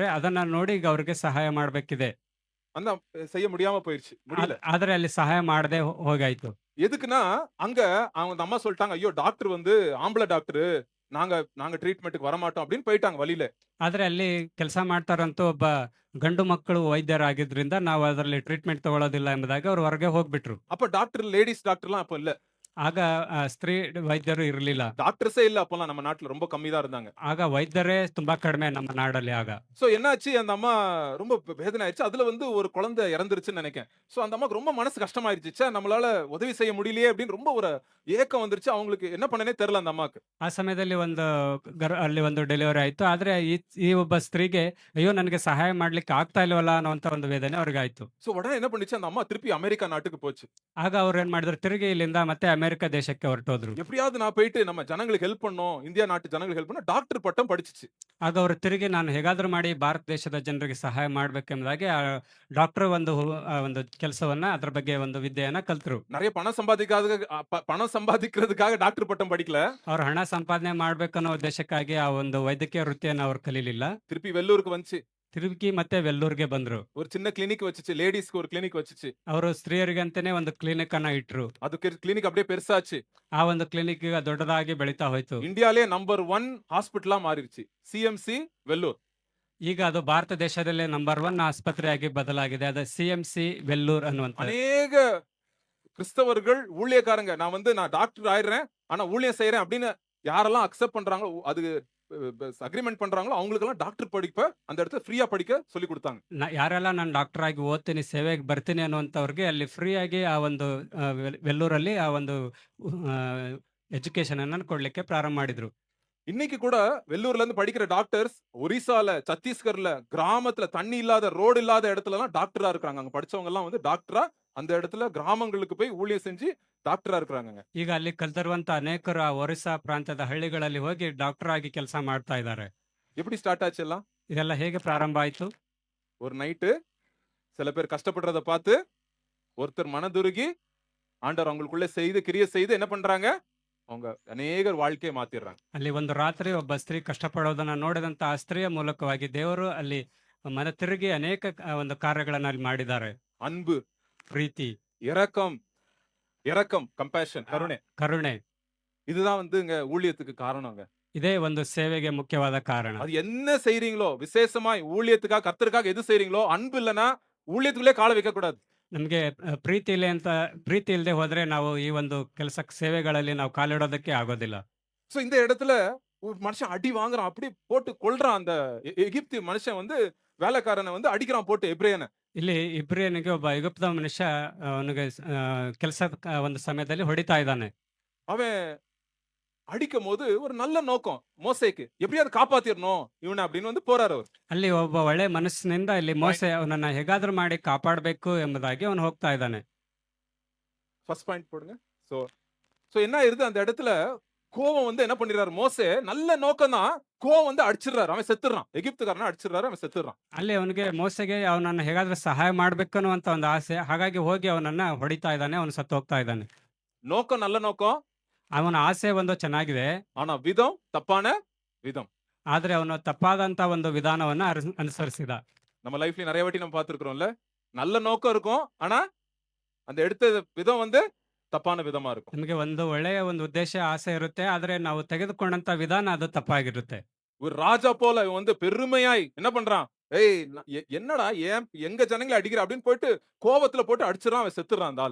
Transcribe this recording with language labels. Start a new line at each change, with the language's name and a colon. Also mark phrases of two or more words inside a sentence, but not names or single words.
Kannada: ಅದನ್ನ ನೋಡಿ ಈಗ ಅವ್ರಿಗೆ ಸಹಾಯ ಮಾಡ್ಬೇಕಿದೆ.
Tamil: அந்த செய்ய முடியாம போயிருச்சு. முடியல.
Kannada: ಆದ್ರೆ ಅಲ್ಲಿ ಸಹಾಯ ಮಾಡದೆ ಹೋಗಾಯ್ತು.
Tamil: எதுக்குன்னா, அங்க அவங்க அம்மா சொல்லிட்டாங்க, ஐயோ டாக்டர் வந்து ஆம்பளை டாக்டர், நாங்க ட்ரீட்மெண்ட்டுக்கு வர மாட்டோம் அப்படின்னு போயிட்டாங்க வழியில.
Kannada: ಆದ್ರೆ ಅಲ್ಲಿ ಕೆಲಸ ಮಾಡ್ತಾರಂತ ಒಬ್ಬ ಗಂಡು ಮಕ್ಕಳು ವೈದ್ಯರಾಗಿದ್ರಿಂದ ನಾವು ಅದರಲ್ಲಿ ಟ್ರೀಟ್ಮೆಂಟ್ ತಗೊಳ್ಳೋದಿಲ್ಲ ಎಂಬುದಾಗಿ ಅವ್ರು ಹೊರಗೆ ಹೋಗ್ಬಿಟ್ರು.
Tamil: அப்ப டாக்டர்
English: ladies doctor
Tamil: அப்ப இல்ல.
Kannada: ಆಗ ಸ್ತ್ರೀ ವೈದ್ಯರು ಇರಲಿಲ್ಲ.
Tamil: டாக்டர்ஸே இல்ல அப்பலாம் நம்ம நாட்டுல ரொம்ப கம்மி தான் இருந்தாங்க.
Kannada: ಆಗ ವೈದ್ಯರೇ ತುಂಬಾ ಕಡಿಮೆ ನಮ್ಮ ನಾಡಲ್ಲಿ ಆಗ.
Tamil: சோ என்னாச்சு, அந்த அம்மா ரொம்ப வேதனை ஆயிடுச்சு. அதுல வந்து ஒரு குழந்தை இறந்துருச்சுன்னு நினைக்கிறேன். சோ அந்த அம்மாக்கு ரொம்ப மனசு கஷ்டமாயிருச்சு. ச்சே, நம்மளால உதவி செய்ய முடியலையே அப்படின்னு ரொம்ப ஒரு ஏக்கம் வந்துருச்சு. அவங்களுக்கு என்ன பண்ணனே தெரியல அந்த அம்மாக்கு.
Kannada: ಆ ಸಮಯದಲ್ಲಿ ಅಲ್ಲಿ ಒಂದು ಡೆಲಿವರಿ ಆಯ್ತು. ಆದ್ರೆ ಈ ಒಬ್ಬ ಸ್ತ್ರೀಗೆ ಅಯ್ಯೋ ನನಗೆ ಸಹಾಯ ಮಾಡ್ಲಿಕ್ಕೆ ಆಗ್ತಾ ಇಲ್ವಲ್ಲ ಅನ್ನುವಂತ ಒಂದು ವೇದನೆ ಅವ್ರಿಗೆ ಆಯ್ತು.
Tamil: சோ உடனே என்ன பண்ணுச்சு, அந்த அம்மா திருப்பி அமெரிக்கா நாட்டுக்கு போச்சு.
Kannada: ಆಗ ಅವ್ರು ಏನ್ ಮಾಡಿದ್ರು, ತಿರುಗಿ ಇಲ್ಲಿಂದ ಮತ್ತೆ ಅಮೆರಿಕ ದೇಶಕ್ಕೆ ಹೊರಟೋದ್ರು.
Tamil: எப்படியாவது நான் போயிட்டு நம்ம ஜனங்களுக்கு ஹெல்ப் பண்ணணும், இந்தியா நாட்டு ஜனங்களுக்கு ஹெல்ப் பண்ண டாக்டர் பட்டம் படிச்சிச்சு.
Kannada: ಆಗ ಅವರು ತಿರುಗಿ ನಾನು ಹೇಗಾದ್ರೂ ಮಾಡಿ ಭಾರತ ದೇಶದ ಜನರಿಗೆ ಸಹಾಯ ಮಾಡ್ಬೇಕೆಂಬುದಾಗಿ ಡಾಕ್ಟರ್ ಒಂದು ಕೆಲಸವನ್ನ ಅದ್ರ ಬಗ್ಗೆ ಒಂದು ವಿದ್ಯೆಯನ್ನ ಕಲ್ತರು.
Tamil: நிறைய பணம் சம்பாதிக்கிறதுக்காக டாக்டர் பட்டம் படிக்கல.
Kannada: ಅವ್ರು ಹಣ ಸಂಪಾದನೆ ಮಾಡ್ಬೇಕನ್ನೋ ಉದ್ದೇಶಕ್ಕಾಗಿ ಆ ಒಂದು ವೈದ್ಯಕೀಯ ವೃತ್ತಿಯನ್ನ ಅವ್ರು ಕಲೀಲಿಲ್ಲ.
Tamil: திருப்பி வெள்ளூருக்கு வந்துச்சு.
Kannada: ತಿರುಗಿ ಮತ್ತೆ ವೆಲ್ಲೂರ್ಗೆ ಬಂದ್ರು.
Tamil: ஒரு சின்ன கிளினிக் வச்சுச்சு. லேடிஸ்க்கு ஒரு கிளினிக் வச்சுச்சு.
Kannada: ಅವರು ಸ್ತ್ರೀಯರಿಗೆ ಅಂತಾನೆ ಒಂದು ಕ್ಲಿನಿಕ್ ಅನ್ನ ಇಟ್ರು.
Tamil: அது கிளினிக் அப்படியே பெருசாச்சு.
Kannada: ಆ ಒಂದು ಕ್ಲಿನಿಕ್ ಈಗ ದೊಡ್ಡದಾಗಿ ಬೆಳೀತಾ ಹೋಯ್ತು.
Tamil: இந்தியாலே நம்பர் 1 ஹாஸ்பிட்டலா மாறிடுச்சு. சிஎம்சி வெள்ளூர்.
Kannada: ಈಗ ಅದು ಭಾರತ ದೇಶದಲ್ಲೇ ನಂಬರ್ 1 ಆಸ್ಪತ್ರೆಯಾಗಿ ಬದಲಾಗಿದೆ. ಅದು ಸಿಎಂಸಿ ವೆಲ್ಲೂರ್ ಅನ್ನುವಂತ.
Tamil: அநேக கிறிஸ்தவர்கள் ஊழியக்காரங்க, நான் டாக்டர் ஆயிடுறேன் ஆனா ஊழியம் செய்யறேன் அப்படின்னு யாரெல்லாம் அக்செப்ட் பண்றாங்களோ, அது அக்ரிமெண்ட் பண்றாங்களோ அவங்களுக்கெல்லாம் டாக்டர் படிப்ப அந்த இடத்துல ஃப்ரீயா படிக்க சொல்லி கொடுத்தாங்க.
Kannada: ಯಾರೆಲ್ಲ ನಾನು ಡಾಕ್ಟರ್ ಆಗಿ ಓದ್ತೀನಿ, ಸೇವೆಗೆ ಬರ್ತೀನಿ ಅನ್ನುವಂಥವ್ರಿಗೆ ಅಲ್ಲಿ ಫ್ರೀ ಆಗಿ ಆ ಒಂದು ವೆಲ್ಲೂರಲ್ಲಿ ಆ ಒಂದು ಎಜುಕೇಶನ್ ಅನ್ನ ಕೊಡ್ಲಿಕ್ಕೆ ಪ್ರಾರಂಭ ಮಾಡಿದ್ರು.
Tamil: இன்னைக்கு கூட வெள்ளூர்ல இருந்து படிக்கிற டாக்டர்ஸ் ஒரிசால, சத்தீஸ்கர்ல, கிராமத்துல தண்ணி இல்லாத, ரோடு இல்லாத இடத்துல எல்லாம் டாக்டரா இருக்காங்க. அங்க படிச்சவங்க எல்லாம் வந்து டாக்டரா அந்த இடத்துல கிராமங்களுக்கு போய் ஊழியம் செஞ்சு டாக்டரா இருக்கிறாங்க.
Kannada: ಈಗ ಅಲ್ಲಿ ಕಲ್ತಿರುವಂತ ಅನೇಕರು ಆ ಒರಿಸ್ಸಾ ಪ್ರಾಂತ್ಯದ ಹಳ್ಳಿಗಳಲ್ಲಿ ಹೋಗಿ ಡಾಕ್ಟರ್ ಆಗಿ ಕೆಲಸ ಮಾಡ್ತಾ ಇದ್ದಾರೆ.
Tamil: எப்படி ஸ்டார்ட் ஆச்சு எல்லாம்?
Kannada: ಇದೆಲ್ಲ ಹೇಗೆ ಪ್ರಾರಂಭ ಆಯ್ತು?
Tamil: ஒரு நைட்டு சில பேர் கஷ்டப்படுறத பார்த்து ஒருத்தர் மனதுருகி ஆண்டவர் அவங்களுக்குள்ள செய்து கிரியை செய்து என்ன பண்றாங்க, அவங்க அநேகர் வாழ்க்கையை மாத்திடுறாங்க.
Kannada: ಅಲ್ಲಿ ಒಂದು ರಾತ್ರಿ ಒಬ್ಬ ಸ್ತ್ರೀ ಕಷ್ಟಪಡೋದನ್ನ ನೋಡಿದಂತ ಆ ಸ್ತ್ರೀಯ ಮೂಲಕವಾಗಿ ದೇವರು ಅಲ್ಲಿ ಮನ ತಿರುಗಿ ಅನೇಕ ಒಂದು ಕಾರ್ಯಗಳನ್ನ ಅಲ್ಲಿ ಮಾಡಿದ್ದಾರೆ.
Tamil: அன்பு,
Kannada: ಪ್ರೀತಿ,
Tamil: இரக்கம், கம்பேஷன்,
Kannada: ಕರುಣೆ
Tamil: இதுதான் வந்துங்க ஊழியத்துக்கு காரணங்க.
Kannada: ಇದೇ ಒಂದು ಸೇವೆಗೆ ಮುಖ್ಯವಾದ ಕಾರಣ.
Tamil: அது என்ன செய்றீங்களோ, விசேஷமாய் ஊழியத்துக்காக கர்த்தருக்காக எது செய்றீங்களோ, அன்பு இல்லனா ஊழியத்துக்குள்ளே கால வைக்க கூடாது.
Kannada: ನಮಗೆ ಪ್ರೀತಿ ಇಲ್ಲದೆ ಹೋದ್ರೆ ನಾವು ಈ ಒಂದು ಸೇವೆಗಳಲ್ಲಿ ನಾವು ಕಾಲಿಡೋದಕ್ಕೆ ಆಗೋದಿಲ್ಲ.
Tamil: சோ இந்த இடத்துல ஒரு மனுஷன் அடி வாங்குறான், அப்படி போட்டு கொல்றான். அந்த எகிப்து மனுஷன் வந்து வேலைக்காரனை வந்து அடிக்கிறான் போட்டு, எபிரேயனை.
Kannada: ಇಲ್ಲಿ ಇಬ್ರಿಯನಿಗೆ ಒಬ್ಬ ಐಗುಪ್ತ ಮನುಷ್ಯ ಅವನಿಗೆ ಕೆಲಸ ಒಂದು ಸಮಯದಲ್ಲಿ ಹೊಡಿತಾ ಇದ್ದಾನೆ.
Tamil: அவன் அடிக்கும் போது ஒரு நல்ல நோக்கம் மோசேக்கு, எப்படியாவது காப்பாத்திரணும் இவனை அப்படின்னு வந்து போறாரு அவர்.
Kannada: ಅಲ್ಲಿ ಒಬ್ಬ ಒಳ್ಳೆ ಮನಸ್ಸಿನಿಂದ ಇಲ್ಲಿ ಮೋಸೆ ಅವನನ್ನ ಹೇಗಾದ್ರೂ ಮಾಡಿ ಕಾಪಾಡಬೇಕು ಎಂಬುದಾಗಿ ಅವನು ಹೋಗ್ತಾ ಇದ್ದಾನೆ.
English: first point போடுங்க.
Tamil: சோ சோ என்ன ஆயிருது அந்த இடத்துல, கோவம் வந்து என்ன பண்ணிடுறாரு மோசே, நல்ல நோக்கம் தான், கோவம் வந்து அடிச்சிடுறாரு, அவன் செத்துறான், எகிப்துக்காரன அடிச்சிடுறாரு, அவன் செத்துறான்.
Kannada: ಅಲ್ಲಿ ಅವನಿಗೆ ಮೋಸೆಗೆ ಅವನನ್ನ ಹೇಗಾದ್ರೂ ಸಹಾಯ ಮಾಡ್ಬೇಕು ಅನ್ನುವಂತ ಒಂದು ಆಸೆ, ಹಾಗಾಗಿ ಹೋಗಿ ಅವನನ್ನ ಹೊಡಿತಾ ಇದ್ದಾನೆ, ಅವನು ಸತ್ತು ಹೋಗ್ತಾ ಇದ್ದಾನೆ.
Tamil: நோக்கம் நல்ல நோக்கம்,
Kannada: ಅವನ ಆಸೆ ಒಂದು ಚೆನ್ನಾಗಿದೆ,
Tamil: ஆனா விதம் தப்பான விதம்.
Kannada: ಆದ್ರೆ ಅವನು ತಪ್ಪಾದಂತ ಒಂದು ವಿಧಾನವನ್ನ ಅನುಸರಿಸಿದ.
Tamil: நம்ம லைஃப்ல நிறைய வாட்டி நம்ம பார்த்திருக்கிறோம்ல, நல்ல நோக்கம் இருக்கும், ஆனா அந்த எடுத்த விதம் வந்து தப்பான விதமா இருக்கும்.
Kannada: ನಮಗೆ ಒಂದು ಒಳ್ಳೆಯ ಒಂದು ಉದ್ದೇಶ ಆಸೆ ಇರುತ್ತೆ, ಆದ್ರೆ ನಾವು ತೆಗೆದುಕೊಂಡಂತ ವಿಧಾನ ಅದು ತಪ್ಪಾಗಿರುತ್ತೆ.
Tamil: ஒரு ராஜா போல இவன் வந்து பெருமையாய் என்ன பண்றான், ஏய் என்னடா ஏன் எங்க ஜனங்களை அடிக்கிற அப்படின்னு போயிட்டு கோவத்துல போட்டு அடிச்சிடறான், அவன் செத்துறான் அந்த ஆளு.